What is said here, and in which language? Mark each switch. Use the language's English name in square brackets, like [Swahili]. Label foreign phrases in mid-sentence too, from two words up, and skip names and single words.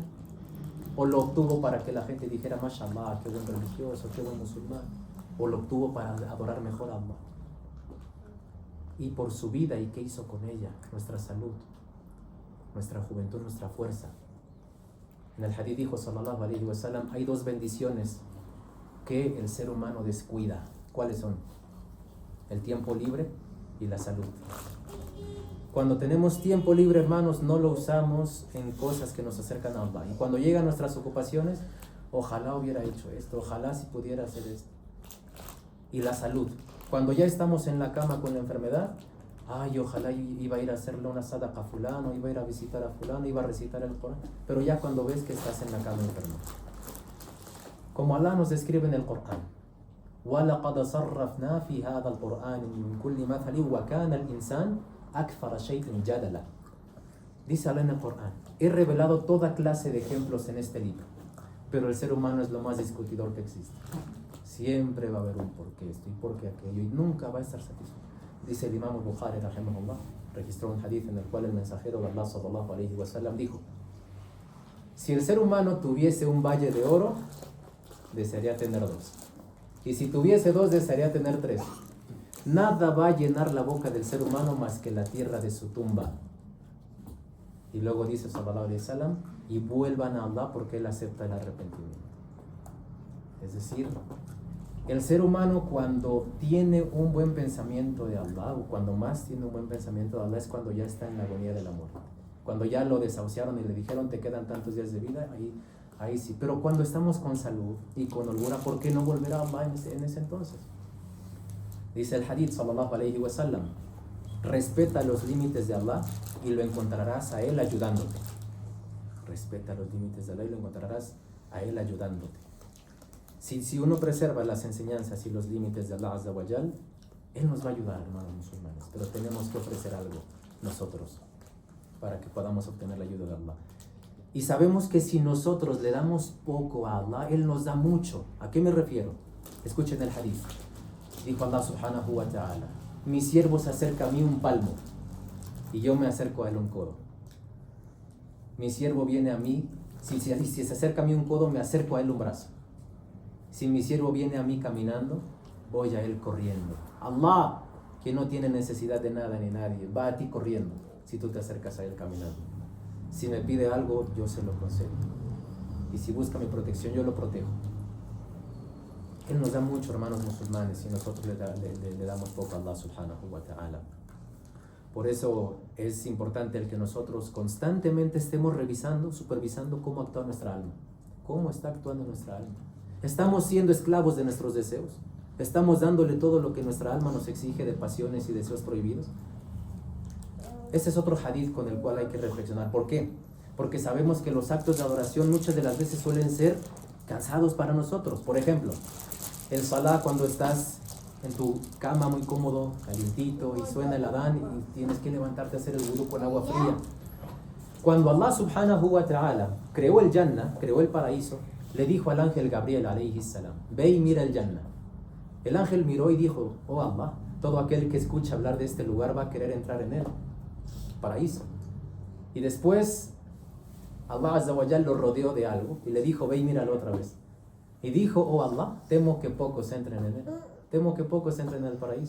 [Spanish] O lo obtuvo para que la gente dijera, mashallah, qué buen religioso, qué buen musulmán. O lo obtuvo para adorar mejor a Allah. Y por su vida y qué hizo con ella, nuestra salud, nuestra juventud, nuestra fuerza. En el hadith dijo [Arabic] صلى الله عليه وسلم, [Spanish] hay 2 bendiciones que el ser humano descuida. ¿Cuáles son? El tiempo libre y la salud. Cuando tenemos tiempo libre, hermanos, no lo usamos en cosas que nos acercan a Allah. Y cuando llegan nuestras ocupaciones, ojalá hubiera hecho esto, ojalá si pudiera hacer esto. Y la salud. Cuando ya estamos en la cama con la enfermedad, ay, ojalá iba a ir a hacerle una sadaqa a fulano, iba a ir a visitar a fulano, iba a recitar el Corán. Pero ya cuando ves que estás en la cama enfermo. Como Allah nos describe en el Corán, [Arabic] وَلَقَدْ صَرَّفْنَا فِي هَذَا الْقُرْآنِ مِنْ كُلِّ مَثَلٍ وَكَانَ الْإِنسَانُ أَكْثَرَ شَيْءٍ جَدَلًا. [Spanish] Dice Allah en el Corán, he revelado toda clase de ejemplos en este libro, pero el ser humano es lo más discutidor que existe. Siempre va a haber un por qué esto y por qué aquello, y nunca va a estar satisfecho. Dice el Imam Bukhari, rahimahullah, registró un hadith en el cual el mensajero de Allah [Arabic] صلى الله عليه وسلم [Spanish] dijo, si el ser humano tuviese un valle de oro, desearía tener 2. Y si tuviese 2, desearía tener 3. Nada va a llenar la boca del ser humano más que la tierra de su tumba. Y luego dice [Arabic] صلى الله عليه وسلم, [Spanish] y vuelvan a Allah porque Él acepta el arrepentimiento. Es decir, el ser humano cuando tiene un buen pensamiento de Allah, o cuando más tiene un buen pensamiento de Allah, es cuando ya está en la agonía del amor. Cuando ya lo desahuciaron y le dijeron te quedan tantos días de vida, ahí sí. Pero cuando estamos con salud y con holgura, ¿por qué no volver a Allah en ese entonces? Dice el hadith [Arabic] صلى الله عليه وسلم, [Spanish] respeta los límites de Allah y lo encontrarás a Él ayudándote. Respeta los límites de Allah y lo encontrarás a Él ayudándote. Si uno preserva las enseñanzas y los límites de [Arabic] الله عز وجل, [Spanish] Él nos va a ayudar, hermanos musulmanes. Pero tenemos que ofrecer algo nosotros para que podamos obtener la ayuda de Allah. Y sabemos que si nosotros le damos poco a Allah, Él nos da mucho. ¿A qué me refiero? Escuchen el hadith. Dijo [Arabic] الله سبحانه وتعالى, [Spanish] mi siervo se acerca a mí un palmo y yo me acerco a él un codo. Mi siervo viene a mí, si se acerca a mí un codo, me acerco a él un brazo. Si mi siervo viene a mí caminando, voy a él corriendo. Allah, que no tiene necesidad de nada ni nadie, va a ti corriendo si tú te acercas a él caminando. Si me pide algo, yo se lo concedo. Y si busca mi protección, yo lo protejo. Él nos da mucho, hermanos musulmanes, y nosotros le damos poco a [Arabic] الله سبحانه وتعالى. [Spanish] Por eso es importante el que nosotros constantemente estemos revisando, supervisando cómo actúa nuestra alma. ¿Cómo está actuando nuestra alma? ¿Estamos siendo esclavos de nuestros deseos? ¿Estamos dándole todo lo que nuestra alma nos exige de pasiones y deseos prohibidos? Ese es otro hadith con el cual hay que reflexionar. ¿Por qué? Porque sabemos que los actos de adoración muchas de las veces suelen ser cansados para nosotros. Por ejemplo, el salah cuando estás en tu cama muy cómodo, calientito, y suena el adán y tienes que levantarte a hacer el wudú con agua fría. Cuando [Arabic] الله سبحانه وتعالى [Spanish] creó el Jannah, creó el paraíso, le dijo al ángel Gabriel [Arabic] عليه السلام, [Spanish] ve y mira el Jannah. El ángel miró y dijo, oh Allah, todo aquel que escucha hablar de este lugar va a querer entrar en él. Paraíso. Y después [Arabic] الله عز وجل [Spanish] lo rodeó de algo y le dijo, ve y míralo otra vez. Y dijo, oh Allah, temo que pocos entren en él. Temo que pocos entren en el paraíso.